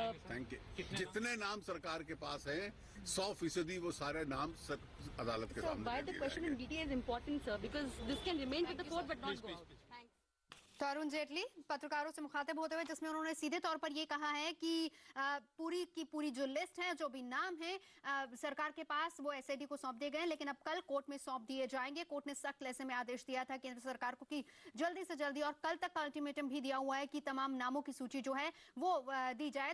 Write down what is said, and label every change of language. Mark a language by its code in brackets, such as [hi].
[hi] Thank you. जितने नाम सरकार के पास हैं, 100% वो सारे नाम अदालत के सामने। [en] Why the question in DTA is important, sir? Because this can remain with the court but not go out. Thanks. [hi] तो अरुण जेटली पत्रकारों से मुखातिब होते हुए, जिसमें उन्होंने सीधे तौर पर ये कहा है कि पूरी की पूरी जो लिस्ट है, जो भी नाम है सरकार के पास, वो SIT को सौंप दिए गए, लेकिन अब कल कोर्ट में सौंप दिए जाएंगे। कोर्ट ने सख्त ऐसे में आदेश दिया था केंद्र सरकार को कि जल्दी से जल्दी, और कल तक का अल्टीमेटम भी दिया हुआ है कि तमाम नामों की सूची जो है वो दी जाए।